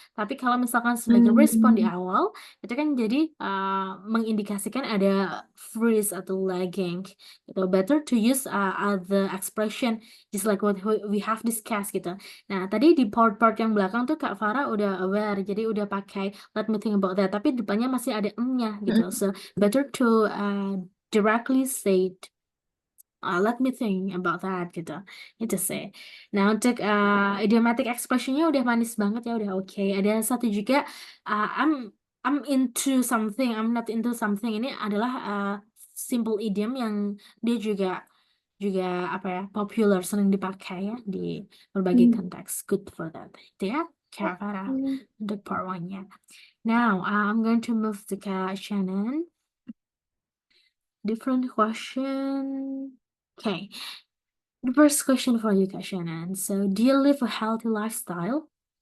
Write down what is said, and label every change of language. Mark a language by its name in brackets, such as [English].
[Indonesian] Tapi kalau misalkan sebagai respon di awal, itu kan jadi mengindikasikan ada freeze atau lagging. [English] Gitu. Better to use other expression just like what we have discussed gitu. [Indonesian] Nah, tadi di part-part yang belakang tuh Kak Farah udah aware, jadi udah pakai [English] let me think about that. [Indonesian] Tapi depannya masih ada nya gitu. [English] So better to directly say it. Let me think about that [Indonesian] gitu. Itu sih. Nah, untuk idiomatic expressionnya udah manis banget ya, udah oke. Ada satu juga [English] I'm into something, I'm not into something. [Indonesian] Ini adalah simple idiom yang dia juga juga apa ya, popular, sering dipakai ya di berbagai konteks. [English] Good for that. [Indonesian] Itu ya, Kak Farah, untuk part one-nya. [English] Now, I'm going to move to Kak Shannon. Different question. Okay. The first question for you, Kak Shannon. So, do you live a healthy lifestyle?